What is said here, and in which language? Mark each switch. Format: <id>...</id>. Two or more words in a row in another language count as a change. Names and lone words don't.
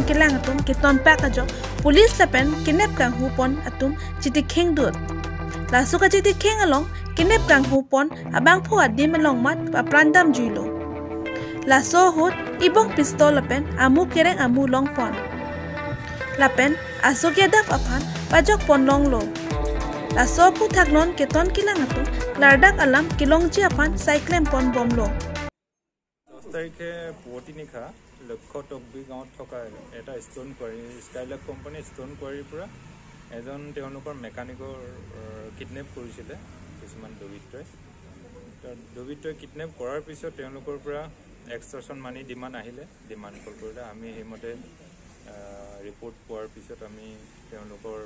<mjw>kelang atum keton pak ajo police lapen kinep kang hu pon atum chiti kheng dut laso ka chiti kheng along kinep kang hu pon abang phu adim along mat aprandam juilo laso hut ibong pistol lapen amu kereng amu long pon lapen Asok Yadav aphan pajok pon long lo laso phu thaknon keton kilang atum lardak alam kilongji aphan cyclone pon bom lo</mjw> <as>10 তাৰিখে পুৱতি নিশা লক্ষ্য টকবি গাঁৱত থকা এটা</as> <en>stone quarry</en> <as>স্কাইলাৰ্ক কোম্পানী</as> <en>stone quarryৰ</en> <as>পৰা এজন তেওঁলোকৰ মেকানিকৰ কিডনেপ কৰিছিলে কিছুমান দুৰ্বৃত্তই কিডনেপ কৰাৰ পিছত তেওঁলোকৰ পৰা</as> <en>extortion money demand</en> <as>আহিলে</as> <en>demand call</en> <as>কৰিলে আমি সেইমতে ৰিপৰ্ট পোৱাৰ পিছত আমি তেওঁলোকৰ</as>